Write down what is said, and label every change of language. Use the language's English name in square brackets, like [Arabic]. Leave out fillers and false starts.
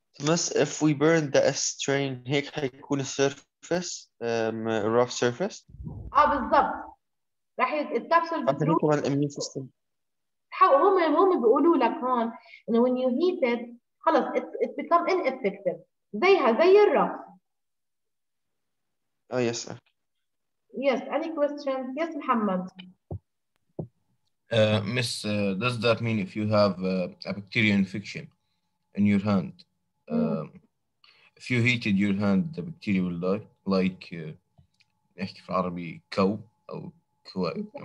[English] بس if we burn the S strain [Arabic] هيك حيكون السيرفيس [English] rough surface. [Arabic] بالضبط. راح الكبسول حتى هيك كمان الاميون سيستم. هم بيقولوا لك هون انه [English] when you heat it [Arabic] خلص [English] it become ineffective [Arabic] زي الرف. [English] yes. Yes, any question? Yes, Muhammad. Miss, does that mean if you have a bacterial infection in your hand, if you heated your hand, the bacteria will die? [Arabic] Like, نحكي في عربي كو أو كواء.